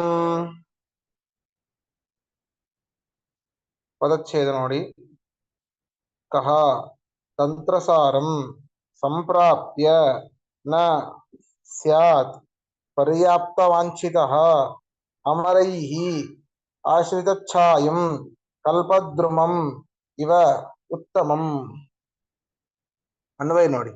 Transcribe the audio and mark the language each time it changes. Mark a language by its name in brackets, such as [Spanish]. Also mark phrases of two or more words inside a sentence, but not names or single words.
[Kannada] ಪದಚ್ಛೇದ ನೋಡಿ. [Sanskrit] ಕಹ ತಂತ್ರಸಾರಂ ಸಂಪ್ರಾಪ್ಯ ನ ಸ್ಯಾತ್ ಪರ್ಯಾಪ್ತವಾಂಛಿತಃ ಅಮರೈಃ ಆಶ್ರಿತಚ್ಛಾಯಂ ಕಲ್ಪದ್ರುಮಂ ಇವ ಉತ್ತಮಂ. [Kannada] ಅನ್ವಯ ನೋಡಿ.